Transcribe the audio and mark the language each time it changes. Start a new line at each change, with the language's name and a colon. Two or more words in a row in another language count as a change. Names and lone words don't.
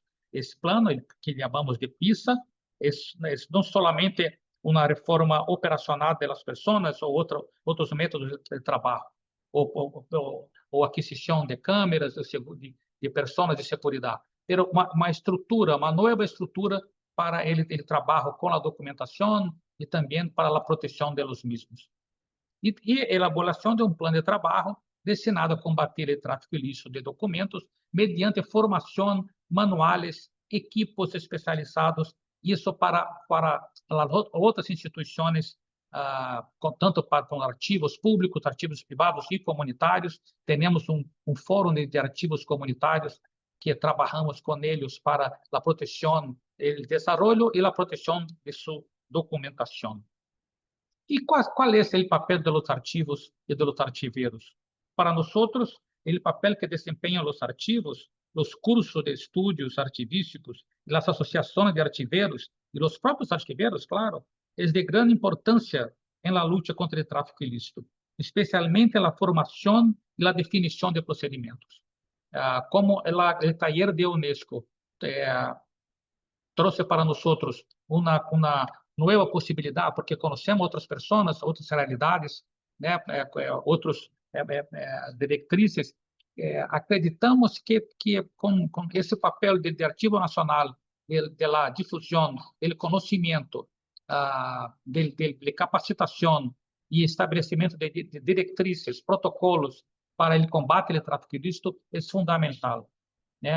Portuguese: Esse plano, que chamamos de PISA, é não somente uma reforma operacional das pessoas ou outros métodos de trabalho, ou aquisição de câmeras de pessoas de segurança, mas uma estrutura, uma nova estrutura para
Spanish: el trabajo con la documentación y también para la protección de los mismos. Y elaboración de un plan de trabajo destinado a combatir el tráfico ilícito de documentos mediante formación, manuales, equipos especializados,
Portuguese: isso para as outras instituições, tanto com arquivos públicos, arquivos privados e comunitários. Temos um fórum de arquivos comunitários que trabalhamos com eles para a proteção, o desenvolvimento e a proteção de sua documentação.
Spanish: ¿Y cuál es el papel de los archivos y de los archiveros? Para nosotros, el papel que desempeñan los archivos, los cursos de estudios archivísticos, las asociaciones de archiveros y los propios archiveros, claro, es de gran importancia en la lucha contra el tráfico ilícito, especialmente en la formación y la definición de procedimientos. Como el taller
Portuguese: de UNESCO trouxe para nós uma nova possibilidade, porque conhecemos outras pessoas, outras realidades, né, outros diretrizes. Acreditamos que com esse papel de arquivo nacional, de la difusão, do conhecimento, de capacitação e estabelecimento de diretrizes, protocolos para o combate ao tráfico ilícito é fundamental, né?